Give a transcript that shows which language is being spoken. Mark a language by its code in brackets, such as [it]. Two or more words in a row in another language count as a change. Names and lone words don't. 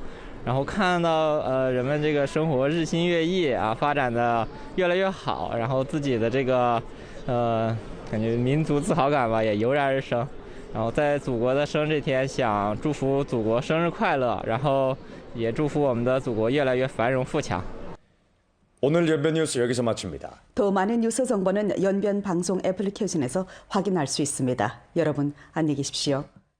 [zh] 然后看到人们生活日新月异啊，发展的越来越好，然后自己的感觉民族自豪感吧也油然而生。然后在祖国的生日这天，想祝福祖国生日快乐，然后也祝福我们的祖国越来越繁荣富强。 [ko] 오늘 연변 뉴스 여기서 마칩니다. 더 많은 뉴스 정보는 연변 방송 애플리케이션에서 확인할 수 있습니다. 여러분 안녕히 계십시오.